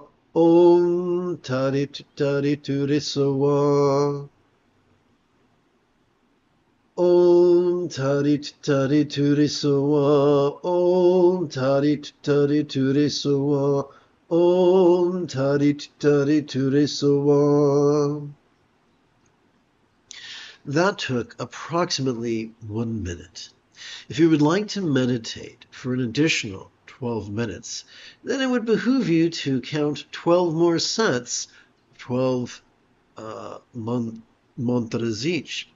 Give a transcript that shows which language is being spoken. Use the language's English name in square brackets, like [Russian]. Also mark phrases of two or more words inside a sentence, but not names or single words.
[Sanskrit] Om Tare Tu Tare Tu Re Sowa. Om Tare Tu Tare Tu Re Sowa. Om Tare Tu Tare Tu Re Sowa. Om Tare Tu Tare Tu Re Sowa. [English] That took approximately 1 minute. If you would like to meditate for an additional 12 minutes, then it would behoove you to count 12 more sets, 12 mantras each.